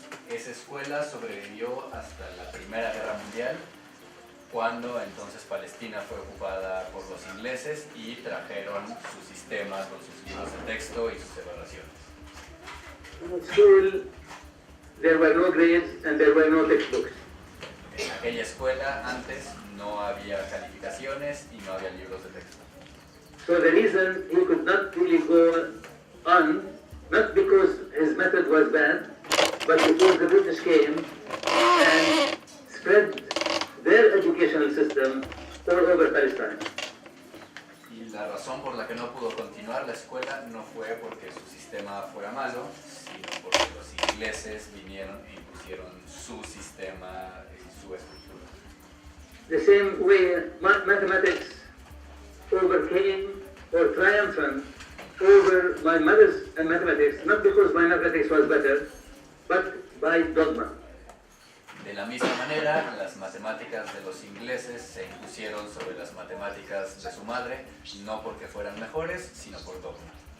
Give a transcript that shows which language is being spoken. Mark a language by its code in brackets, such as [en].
[es] Esa escuela sobrevivió hasta la Primera Guerra Mundial cuando entonces Palestina fue ocupada por los ingleses y trajeron su sistema con sus libros de texto y sus evaluaciones. [en] In school, there were no grades and there were no textbooks. [es] En aquella escuela antes no había calificaciones y no había libros de texto. [en] So the reason he could not really go on, not because his method was bad, but because the British came and spread their educational system all over Palestine. [es] Y la razón por la que no pudo continuar la escuela no fue porque su sistema fuera malo, sino porque los ingleses vinieron e impusieron su sistema y su estructura. [en] The same way mathematics overcame or triumphant over my mother's mathematics, not because my mathematics was better, but by dogma. [es] De la misma manera, las matemáticas de los ingleses se impusieron sobre las matemáticas de su madre, no porque fueran mejores, sino por dogma.